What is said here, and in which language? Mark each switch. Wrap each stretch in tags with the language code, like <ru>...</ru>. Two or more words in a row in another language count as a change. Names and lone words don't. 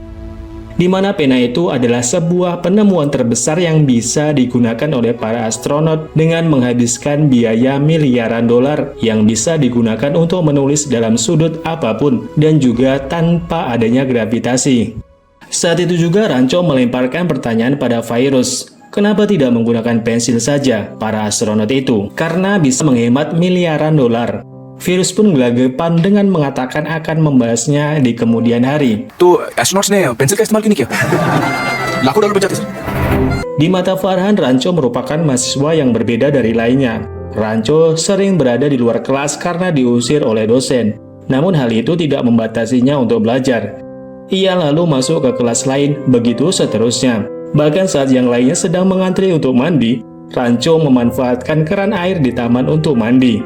<id>Di mana pena itu adalah sebuah penemuan terbesar yang bisa digunakan oleh para astronot dengan menghabiskan biaya miliaran dolar yang bisa digunakan untuk menulis dalam sudut apapun dan juga tanpa adanya gravitasi. Saat itu juga Rancho melemparkan pertanyaan pada Virus, kenapa tidak menggunakan pensil saja para astronot itu? Karena bisa menghemat miliaran dolar. Virus pun gelagapan dengan mengatakan akan membahasnya di kemudian hari.</id> <hi>तो एस्ट्रोनॉट्स ने पेंसिल का इस्तेमाल क्यों नहीं किया? लाखों डॉलर बचाते सर।</hi> <id>Di mata Farhan, Rancho merupakan mahasiswa yang berbeda dari lainnya. Rancho sering berada di luar kelas karena diusir oleh dosen. Namun hal itu tidak membatasinya untuk belajar. Ia lalu masuk ke kelas lain, begitu seterusnya. Bahkan saat yang lainnya sedang mengantri untuk mandi, Rancho memanfaatkan keran air di taman untuk mandi.</id>